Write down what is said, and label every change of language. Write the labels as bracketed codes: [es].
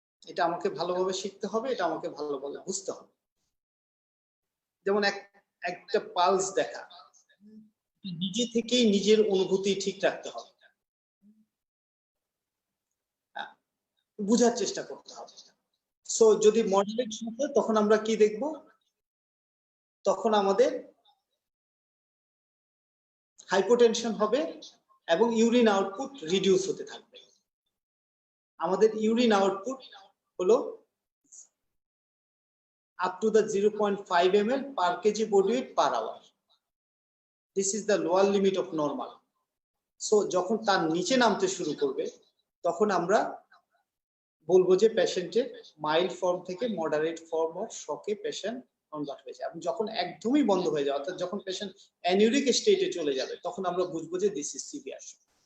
[bn] এটা আমাকে ভালোভাবে শিখতে হবে, এটা আমাকে ভালোভাবে বুঝতে হবে। যেমন একটা পালস দেখা, নিজে থেকেই নিজের অনুভূতি ঠিক রাখতে হবে, বুঝার চেষ্টা করতে হবে। সো যদি মডারেট হয় তখন আমরা কি দেখব? তখন আমাদের হাইপোটেনশন হবে এবং ইউরিন আউটপুট রিডিউস হতে থাকবে। আমাদের ইউরিন আউটপুট হলো [en] up to the 0.5 ml per kg body weight per hour. This is the lower limit of normal. [bn] So যখন তার নিচে নামতে শুরু করবে তখন আমরা বলবো যে পেশেন্টের মাইল্ড ফর্ম থেকে moderate form of শকে patient convert হয়ে যায়। এবং যখন একদমই বন্ধ হয়ে যায়, অর্থাৎ যখন পেশেন্ট অ্যানিউরিক স্টেটে চলে যাবে, তখন আমরা বুঝবো যে [en] This is severe shock.